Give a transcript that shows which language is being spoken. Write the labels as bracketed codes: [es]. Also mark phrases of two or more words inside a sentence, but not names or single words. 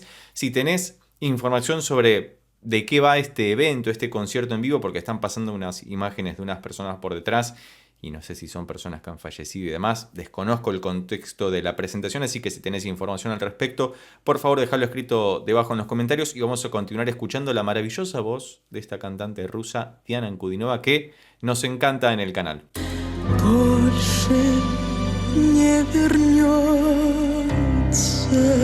[es] Si tenés información sobre de qué va este evento, este concierto en vivo, porque están pasando unas imágenes de unas personas por detrás y no sé si son personas que han fallecido y demás. Desconozco el contexto de la presentación, así que si tenés información al respecto, por favor dejadlo escrito debajo en los comentarios y vamos a continuar escuchando la maravillosa voz de esta cantante rusa, Diana Ankudinova, que nos encanta en el canal. [ru] больше не вернется.